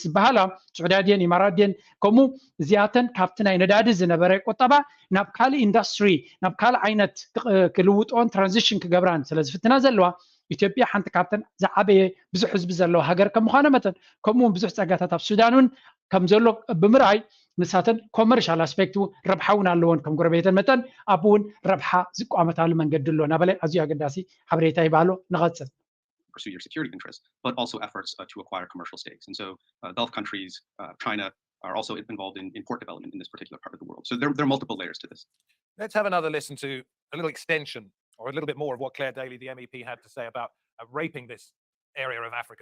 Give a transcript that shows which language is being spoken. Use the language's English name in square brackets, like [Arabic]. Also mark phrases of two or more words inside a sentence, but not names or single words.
[Tigrinya] ዝበሃላ ስዑድያ ድየን ኢማራት ድየን ከምኡ እዚኣተን ካብቲ ናይ ነዳዲ ዝነበረ ቁጠባ ናብ ካልእ ኢንዳስትሪ ናብ ካልእ ዓይነት ክልውጦን ትራንዚሽን ክገብራን ስለ ዝፍትና ዘለዋ ኢትዮጵያ ሓንቲ ካብተን ዝዓበየ ብዙሕ ህዝቢ ዘለዎ ሃገር ከም ምዃነ መጠን ከምኡውን ብዙሕ ፀጋታት ኣብ ሱዳን እውን ከም ዘሎ ብምርኣይ ንሳተን [English] commercial aspect [Tigrinya] ረብሓውን ኣለዎን ከም ጎረቤተን መጠን ኣብ እውን ረብሓ ዝቋመታሉ መንገዲ ኣሎ ናበላይ ኣዝዩ ኣገዳሲ ሓበሬታ ይባሎ ንቐፅል [English] pursue your security interests, but also efforts to acquire commercial stakes. And so Gulf countries, China, are also involved in port development in this particular part of the world. So there are multiple layers to this. Let's have another listen to a little extension or a little bit more of what Claire Daly, the MEP, had to say about raping this area of Africa.